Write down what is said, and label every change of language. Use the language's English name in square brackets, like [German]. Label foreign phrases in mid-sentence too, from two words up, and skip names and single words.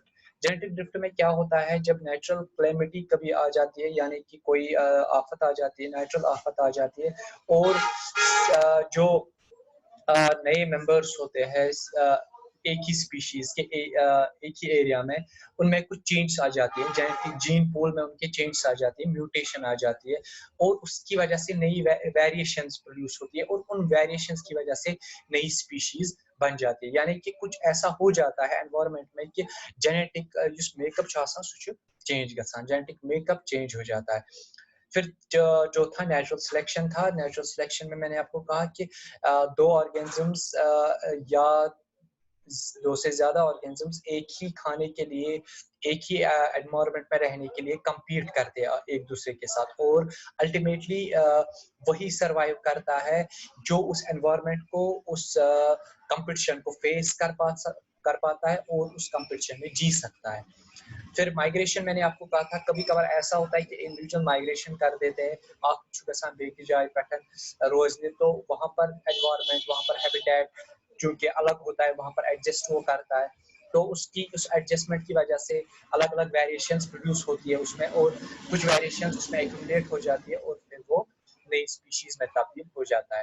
[English] genetic drift [Urdu] میں کیا ہوتا ہے جب [English] natural calamity [Urdu] کبھی آ جاتی ہے، یعنی کہ کوئی آفت آ جاتی ہے، نیچرل آفت آ جاتی ہے، اور جو نئے ممبرس ہوتے ہیں ایک ہی اسپیشیز کے ایک ہی ایریا میں، ان میں کچھ چینج آ جاتی ہے، [English] genetic gene pool [Urdu] میں ان کے چینج آ جاتی ہے، میوٹیشن آ جاتی ہے، اور اس کی وجہ سے نئی [English] variations produce [Urdu] ہوتی ہے اور ان ویریشنز کی وجہ سے نئی اسپیشیز بن جاتی ہے۔ یعنی کہ کچھ ایسا ہو جاتا ہے انوائرمنٹ میں کہ جینیٹک جس میک اپ [Kashmiri] سہ چینج گژھان، [English] genetic make up change [Urdu] ہو جاتا ہے۔ پھر جو تھا [English] natural selection [Urdu] تھا۔ [English] natural selection [Urdu] میں نے آپ کو کہا کہ دو آرگینزمس یا دو سے زیادہ آرگینزمس ایک ہی کھانے کے لیے، ایک ہی انوائرمنٹ میں رہنے کے لیے کمپیٹ کرتے ہیں ایک دوسرے کے ساتھ، اور الٹیمیٹلی وہی سروائیو کرتا ہے جو اس انوائرمنٹ کو، اس کمپٹیشن کو فیس کر پاتا ہے اور اس کمپٹیشن میں جی سکتا ہے۔ پھر مائگریشن میں نے آپ کو کہا تھا کبھی کبھار ایسا ہوتا ہے کہ [English] individual migration [Urdu] کر دیتے ہیں، آپ [Kashmiri] گژھان بیکہِ جائے پٮ۪ٹھ روزنے، [Urdu] تو وہاں پر انوائرمنٹ، وہاں پر ہیبیٹیٹ چونکہ الگ ہوتا ہے، وہاں پر ایڈجسٹ وہ کرتا ہے، تو اس ایڈجسٹمنٹ کی وجہ سے الگ الگ [English] variations produce [Urdu] ہوتی ہے اس میں، اور کچھ ویریشنز اس میں ایکومولیٹ ہو جاتی ہے اور پھر وہ نئی اسپیشیز میں تبدیل ہو جاتا ہے۔